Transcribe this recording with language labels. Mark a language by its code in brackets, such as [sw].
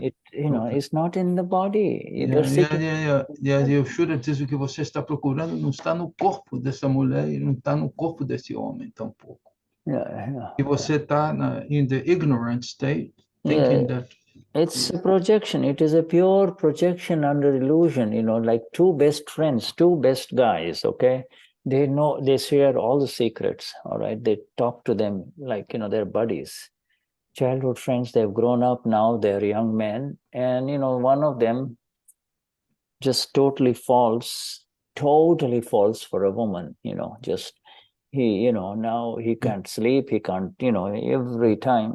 [en] It, you know, it's not in the body. [pt] Eu Shuddha diz o que você está procurando não está no corpo dessa mulher e não está no corpo desse homem tampouco. E você está [en] in the ignorant state, thinking that it's a projection. It is a pure projection under illusion, you know, like two best friends, two best guys, okay? They know, they share all the secrets, all right? They talk to them like, you know, they're buddies. Childhood friends, they've grown up now, they're young men. And, you know, one of them just totally falls for a woman, you know, just he, you know, now he can't sleep, he can't, you know, every time.